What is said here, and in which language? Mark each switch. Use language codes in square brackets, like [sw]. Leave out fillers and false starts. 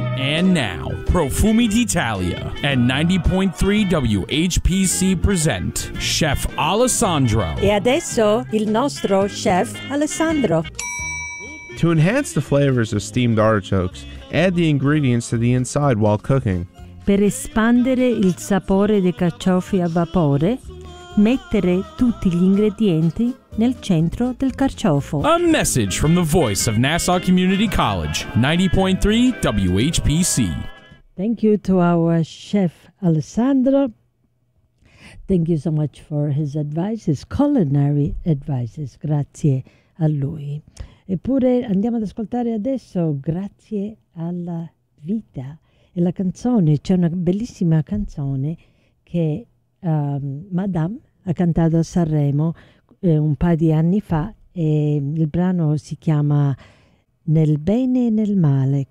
[en] And now, Profumi d'Italia and 90.3 WHPC present Chef Alessandro. [it] E adesso il nostro Chef Alessandro. [en] To enhance the flavors of steamed artichokes, add the ingredients to the inside while cooking. [it] Per espandere il sapore dei carciofi a vapore, mettere tutti gli ingredienti nel centro del carciofo. [en] A message from the voice of Nassau Community College, 90.3 WHPC. Thank you to our chef, Alessandro. Thank you so much for his advice, his culinary advices. [it] Grazie a lui. Eppure andiamo ad ascoltare adesso Grazie alla Vita. E la canzone, c'è una bellissima canzone che Madame ha cantato a Sanremo un paio di anni fa, e il brano si chiama Nel bene e nel male.